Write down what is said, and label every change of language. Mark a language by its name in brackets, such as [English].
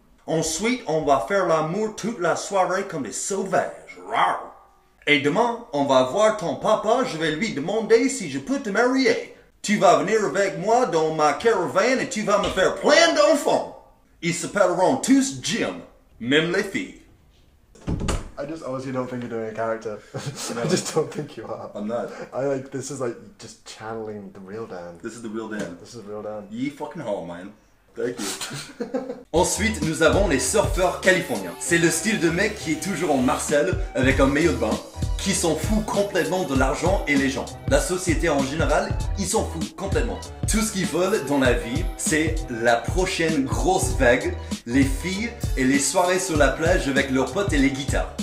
[French] Ensuite, on va faire l'amour toute la soirée comme des sauvages. Rawr. Et demain, on va voir ton papa, je vais lui demander si je peux te marier. Tu vas venir avec moi dans ma caravane et tu vas me faire plein d'enfants. Ils s'appelleront tous Jim, même les filles. [English] I just honestly don't think you're doing a character. I just don't think you are. I'm not. This is like just channeling the real Dan. This is the real Dan. This is real Dan. Ye fucking hell, man. Thank you. [French] Ensuite, nous avons les surfeurs californiens. C'est le style de mec qui est toujours en Marcel avec un maillot de bain, qui s'en fout complètement de l'argent et les gens. La société en général, ils s'en foutent complètement. Tout ce qu'ils veulent dans la vie, c'est la prochaine grosse vague, les filles et les soirées sur la plage avec leurs potes et les guitares.